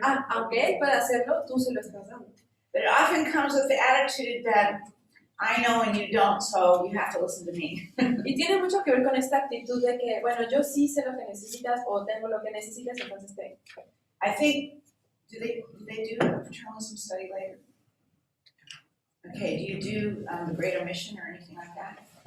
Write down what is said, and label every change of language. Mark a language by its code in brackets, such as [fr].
[es] Aunque él pueda hacerlo, tú se lo estás dando. [en] But it often comes with the attitude that I know and you don't, so you have to listen to me. [es] Y tiene mucho que ver con esta actitud de que, bueno, yo sí sé lo que necesitas o tengo lo que necesitas, entonces te... [en] I think, do they do a paternalism study later? Okay, do you do the Great Omission or anything like that?